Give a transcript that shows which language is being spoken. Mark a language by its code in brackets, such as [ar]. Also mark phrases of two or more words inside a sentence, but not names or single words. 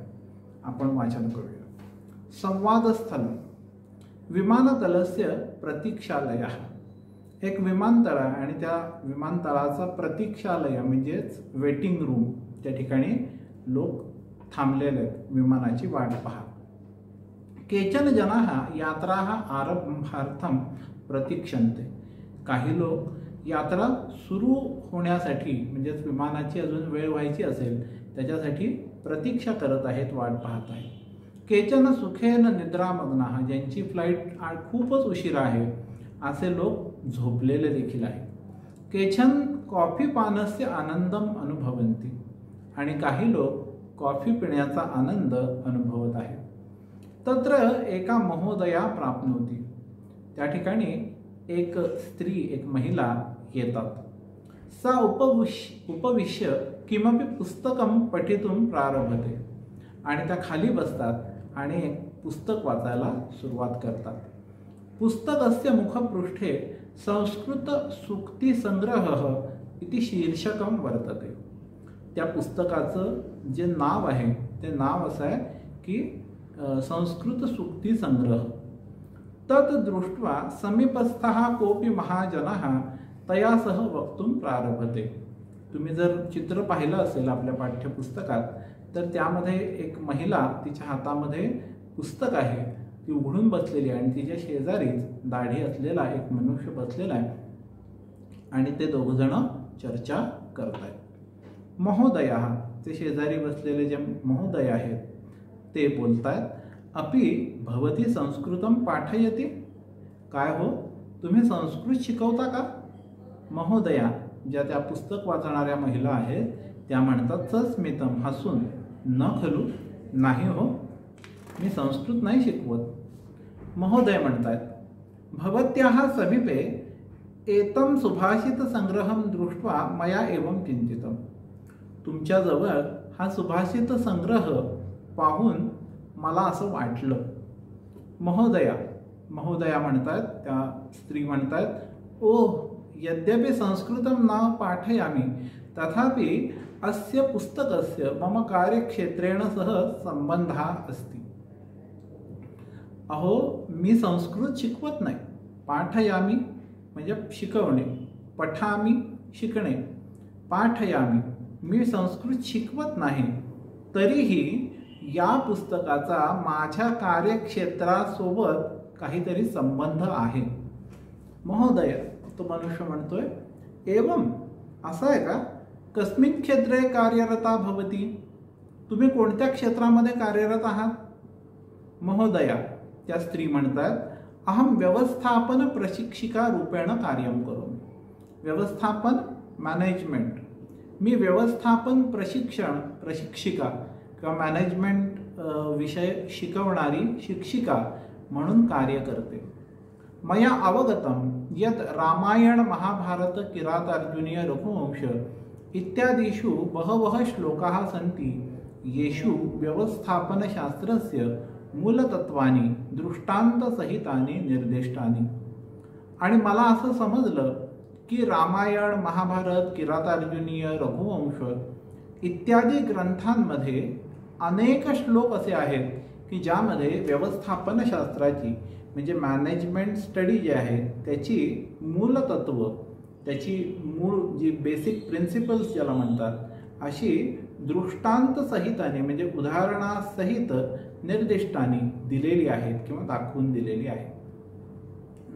[mr] आपण वाचन करूया। [sa] संवादस्थल विमानतलस्य प्रतीक्षालयः। [mr] एक विमानतळ आहे आणि त्या विमानतळाचा प्रतीक्षालय म्हणजेच [en] waiting room, [mr] त्या ठिकाणी लोक थांबलेले आहेत विमानाची वाट पाहत। [sa] केचन जनाः यात्राः आरंभार्थं प्रतीक्षन्ते। [mr] काही लोक यात्रा सुरू होण्यासाठी म्हणजेच विमानाची अजून वेळ व्हायची असेल त्याच्यासाठी प्रतीक्षा करत आहेत, वाट पाहत आहेत। [sa] केचन सुखेन निद्रामग्नाः, [mr] ज्यांची फ्लाईट खूपच उशिरा आहे असे लोक झोपलेले देखील आहेत। [sa] केचन कॉफी पानस्य आनंदम अनुभवन्ति, [mr] आणि काही लोक कॉफी पिण्याचा आनंद अनुभवत आहेत। [sa] तत्र एका महोदया प्राप्नोति, [mr] त्या ठिकाणी एक स्त्री, एक महिला येतात। [sa] सा उपविश्य किमपि पुस्तकं पठितुं प्रारभते, [mr] आणि त्या खाली बसतात आणि एक पुस्तक वाचायला सुरुवात करतात। [sa] पुस्तकस्य मुखपृष्ठे संस्कृत सूक्ती संग्रहः इति शीर्षकं वर्तते। [mr] त्या पुस्तकाचं जे नाव आहे ते नाव असं आहे की संस्कृत सूक्ती संग्रह। [sa] तत् दृष्ट्वा समीपस्थः कोपी महाजनः तया सह वक्तुं प्रारभते। [mr] तुम्ही जर चित्र पाहिलं असेल आपल्या पाठ्यपुस्तकात तर त्यामध्ये एक महिला, तिच्या हातामध्ये पुस्तक आहे, ती उघडून बसलेली आहे आणि तिच्या शेजारीच दाढी असलेला एक मनुष्य बसलेला आहे आणि ते दोघजण चर्चा करत आहेत। महोदया, ते शेजारी बसलेले जे महोदय आहेत ते बोलतायत, [sa] अपि भवती संस्कृतं पाठयति? [mr] काय हो, तुम्ही संस्कृत शिकवता का? महोदया, ज्या त्या पुस्तक वाचणाऱ्या महिला आहेत त्या म्हणतात सस्मितम, हसून, [sa] न खलू, [mr] नाही हो, मी संस्कृत नाही शिकवत। महोदय म्हणतात, [sa] भवत्याः समीपे एतं सुभाषित संग्रहं दृष्ट्वा मया एवं चिंतितम। [mr] तुमच्याजवळ हा सुभाषित संग्रह पाहून मला असं वाटलं। महोदया, महोदया म्हणतात, त्या स्त्री म्हणतात, ओह, [sa] यद्यपि संस्कृतं न पाठयामि तथापि अस्य पुस्तकस्य मम कार्यक्षेत्रेण सह संबंधः अस्ति। [mr] अहो, मी संस्कृत शिकवत नाही। पाठयामि म्हणजे शिकवणे, पठामि शिकणे, पाठयामि मी संस्कृत शिकवत नाही, तरीही या पुस्तकाचा माझ्या कार्यक्षेत्रासोबत काहीतरी संबंध आहे। महोदय, तो मनुष्य म्हणतोय, एवं, असं आहे का? [sa] कस्मिन् क्षेत्रे कार्यरता भवती? [mr] तुम्ही कोणत्या क्षेत्रामध्ये कार्यरत आहात? महोदया, त्या स्त्री म्हणतात, [sa] अहम व्यवस्थापन प्रशिक्षिका रूपेण कार्यं करोमि। [mr] व्यवस्थापन, मॅनेजमेंट, मी व्यवस्थापन प्रशिक्षिका किंवा मॅनेजमेंट विषय शिकवणारी शिक्षिका म्हणून कार्य करते। [sa] मया अवगतम यत् रामायण महाभारत किरातार्जुनीय रघुवंश इत्यादिषु बहवः श्लोकाः सन्ति येषु व्यवस्थापनशास्त्रस्य मूलतत्वानि दृष्टान्तसहितानि निर्दिष्टानि। [mr] आणि मला असं समजलं की रामायण, महाभारत, किरातार्जुनीय, रघुवंश इत्यादी ग्रंथांमध्ये अनेक श्लोक असे आहेत की ज्यामध्ये व्यवस्थापनशास्त्राची म्हणजे [en] management study [mr] जी आहे त्याची मूलतत्व, त्याची मूळ जी [en] basic principles [mr] ज्याला म्हणतात, अशी दृष्टांत सहिताने म्हणजे उदाहरणासहित निर्दिष्टांनी दिलेली आहेत किंवा दाखवून दिलेली आहेत।